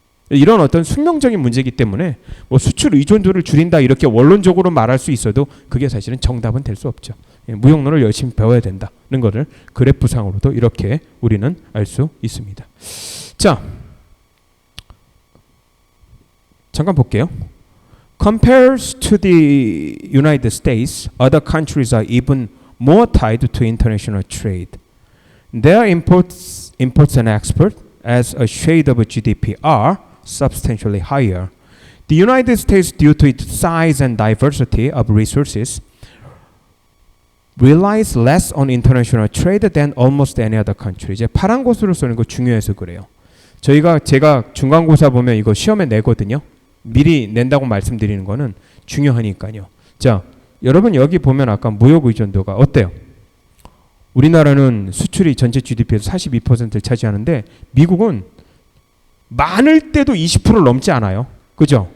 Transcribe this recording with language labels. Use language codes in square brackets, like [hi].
[ko] 이런 어떤 숙명적인 문제이기 때문에 뭐 수출 의존도를 줄인다 이렇게 원론적으로 말할 수 있어도 그게 사실은 정답은 될 수 없죠. 무역론을 열심히 배워야 된다는 것을 그래프상으로도 이렇게 우리는 알 수 있습니다. 자, 잠깐 볼게요. [en] Compared to the United States, other countries are even more tied to international trade. Their imports and exports as a share of GDP are substantially higher. The United States, due to its size and diversity of resources, relies less on international trade than almost any other country. [ko] 이제 파란 곳으로 쓰는 거 중요해서 그래요. 제가 중간고사 보면 이거 시험에 내거든요. 미리 낸다고 말씀드리는 거는 중요하니까요. 자, 여러분 여기 보면 아까 무역 의존도가 어때요? 우리나라는 수출이 전체 GDP에서 42%를 차지하는데 미국은 많을 때도 20%를 넘지 않아요. 그죠?